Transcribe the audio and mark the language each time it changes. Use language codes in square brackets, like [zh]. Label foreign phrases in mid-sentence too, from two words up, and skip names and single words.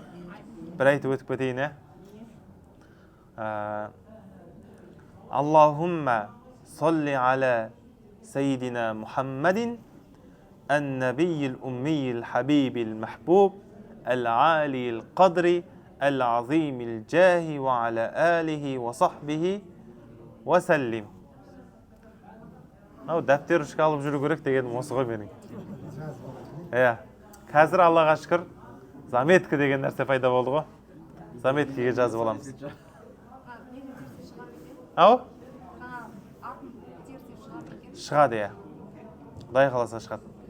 [kk] Бір айтып өтіп кетейін, [ar] اللهم صل على سيدنا محمد النبي الأمي الحبيب المحبوب العالي القدر العظيم الجاه وعلى آله وصحبه وسلم. [kk] Дәптер үшке алып жүру керек дегенім осы ғой менің. Қазір Аллаға шүкір заметка деген нәрсе пайда болды ғой. Заметкеге жазып аламыз. Ау? Шығады, Құдай қаласа шығады.